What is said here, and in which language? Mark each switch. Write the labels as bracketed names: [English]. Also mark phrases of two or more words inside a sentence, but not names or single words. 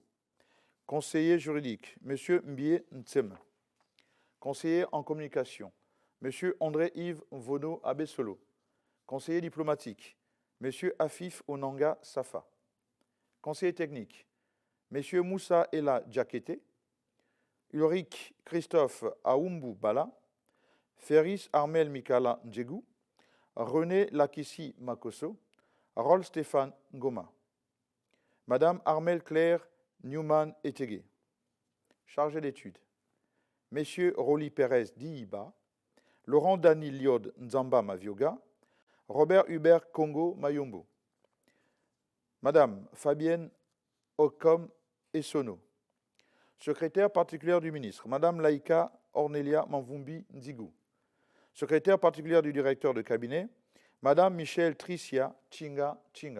[French] Conseiller juridique, M. Mbie Ntsem. Conseiller en communication, M. André-Yves Vono Abessolo. Conseiller diplomatique, M. Afif Onanga Safa. Conseiller technique, M. Moussa Ela Djakete. Ulrich Christophe Aoumbu Bala. Ferris Armel Mikala Ndjegou. René Lakissi Makoso. Rol Stéphane Ngoma. Madame Armel Claire Newman Etegue. Chargé d'études. Messieurs Roli Pérez Diiba. Laurent Dani Liod Nzamba Mavioga. Robert Hubert Congo Mayombo. Madame Fabienne Okom Essono. Secrétaire particulière du ministre, Madame Laïka Ornelia Manvumbi Nzigou. Secrétaire particulière du directeur de cabinet, Madame Michelle Tricia Chinga Chinga.